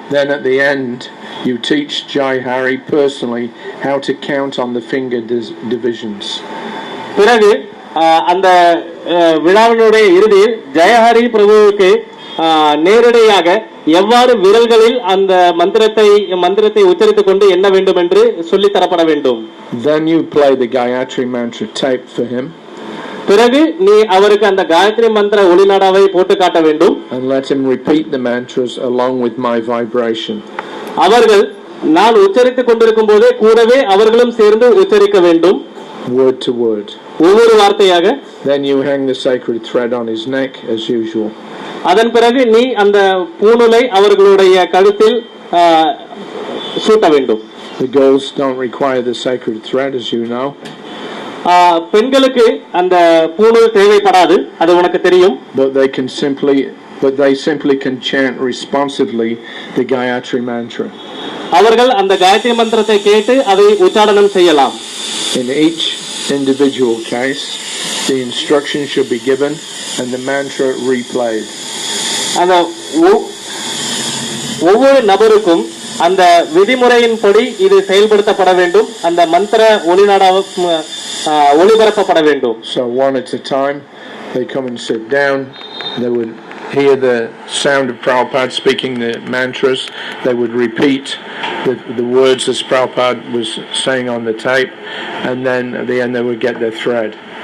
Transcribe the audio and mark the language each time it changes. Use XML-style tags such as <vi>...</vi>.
<en>Then at the end you teach Jai Hari personally how to count on the finger divisions.</en> <ta>பிறகு அந்த விழாவினுடைய இறுதியில் ஜெயஹரி பிரபுவுக்கு நேரடியாக எவ்வாறு விரல்களில் அந்த மந்திரத்தை உச்சரித்துக் கொண்டு என்ன வேண்டும் என்று சொல்லி தரப்பட வேண்டும்.</ta> <en>Then you play the Gayatri mantra tape for him.</en> <ta>பிறகு நீ அவருக்கு அந்த காயத்ரி மந்திர ஒளிநாடாவை போட்டு காட்ட வேண்டும்.</ta> <en>And let him repeat the mantras along with my vibration.</en> <ta>அவர்கள் நான் உச்சரித்துக் கொண்டிருக்கும் போதே கூடவே அவர்களும் சேர்ந்து உச்சரிக்க வேண்டும்.</ta> <en>Word to word.</en> <ta>ஒவ்வொரு வார்த்தையாக.</ta> <en>Then you hang the sacred thread on his neck as usual.</en> <ta>அதன் பிறகு நீ அந்த பூணூலை அவர்களுடைய கழுத்தில் சூட்ட வேண்டும்.</ta> <en>The girls don't require the sacred thread, as you know.</en> <ta>பெண்களுக்கு அந்த பூணூல் தேவைப்படாது, அது உனக்கு தெரியும்.</ta> <en>But they simply can chant responsively the Gayatri mantra.</en> <ta>அவர்கள் அந்த காயத்ரி மந்திரத்தை கேட்டு அதை உச்சாரணம் செய்யலாம்.</ta> <en>In each individual case, the instructions should be given and the mantra replayed.</en> <ta>அந்த ஒவ்வொரு நபருக்கும் அந்த விதிமுறையின்படி இது செயல்படுத்தப்பட வேண்டும், அந்த மந்திர ஒளிநாடாவை ஒளிபரப்பப்பட வேண்டும்.</ta> <en>So one at a time, they come and sit down. They would hear the sound of Prabhupada speaking the mantras. They would repeat the words as Prabhupada was saying on the tape, and then at the end they would get their thread.</en>